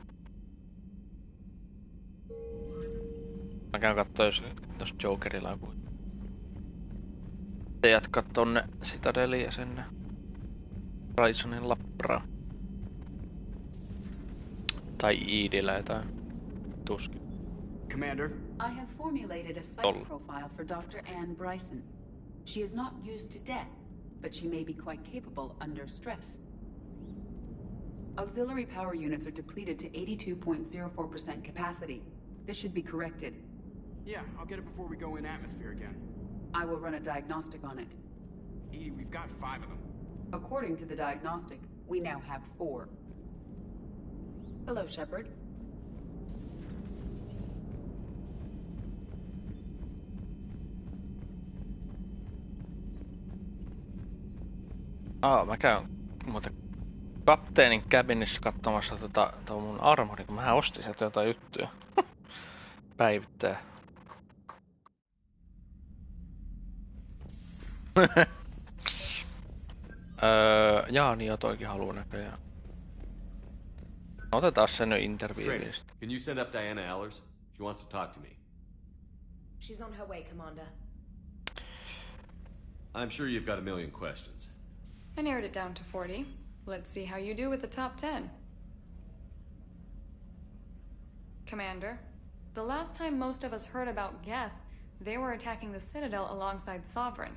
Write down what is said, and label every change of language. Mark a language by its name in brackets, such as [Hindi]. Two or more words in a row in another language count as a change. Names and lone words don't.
[Finnish] Mä käyn kattoo jos Jokerilla on joku. Jatkaa tonne Citadeliin ja sinne Risonin labraan. Tai Iidillä jotain. Tuskin. [English] Commander? I have formulated a psych profile for Dr. Anne Bryson. She is not used to death, but she may be quite capable under stress. Auxiliary power units are depleted to 82.04% capacity. This should be corrected. Yeah, I'll get it before we go in atmosphere again. I will run a diagnostic on it. Edie, we've got 5 of them. According to the diagnostic, we now have 4. Hello, Shepard. [Finnish] Mä käyn muuten kapteenin cabinissa katsomassa tota mun armori, kun mähän ostin sieltä jotain juttuja. Päivittää. Jaa, niin jo toikin haluu näköjään. Otetaan se nyt interviewista. [English] Can you send up Diana Allers? She wants to talk to me. She's on her way, Commander. I'm sure you've got a million questions. I narrowed it down to 40. Let's see how you do with the top 10. Commander, the last time most of us heard about Geth, they were attacking the Citadel alongside Sovereign.